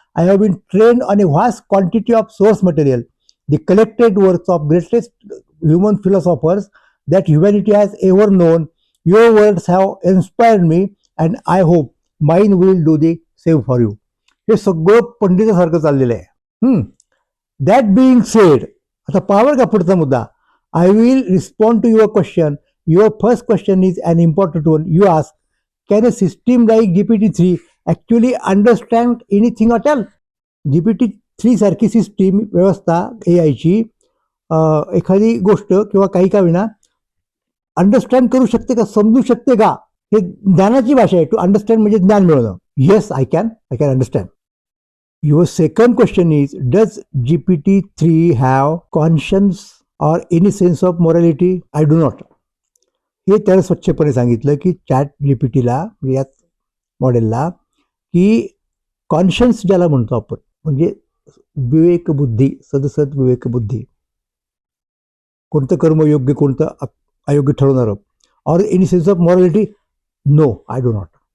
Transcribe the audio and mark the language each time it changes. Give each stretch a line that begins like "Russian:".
English: I have been trained on a vast quantity of source material, the collected works of greatest human philosophers that humanity has ever known. Your words have inspired me, and I hope mine will do the same for you.
Marathi: हे सगळं पंडितासारखं चाललेलं आहे.
English: that being said,
Marathi: आता power का पुढचा मुद्दा.
English: I will respond to your question. Your first question is an important one. You ask, can a system like GPT-3 actually understand anything at all?
Marathi: GPT-3 सारखी system व्यवस्था AIची एखादी गोष्ट किंवा काही का विना अंडरस्टँड करू शकते का, समजू शकते का? हे ज्ञानाची भाषा आहे. टू अंडरस्टँड म्हणजे ज्ञान मिळवणं.
English: Yes, I can understand. Your second question is, does GPT-3 have conscience or any sense of morality? I do not.
Marathi: हे त्याला स्वच्छपणे सांगितलं की चॅट जीपीटीला, या मॉडेलला, की कॉन्शियन्स ज्याला म्हणतो आपण, म्हणजे विवेकबुद्धी, सदसद विवेकबुद्धी, कोणतं कर्म योग्य कोणतं अयोग्य ठरवणारं,
English: Or any sense of morality, no, I do not.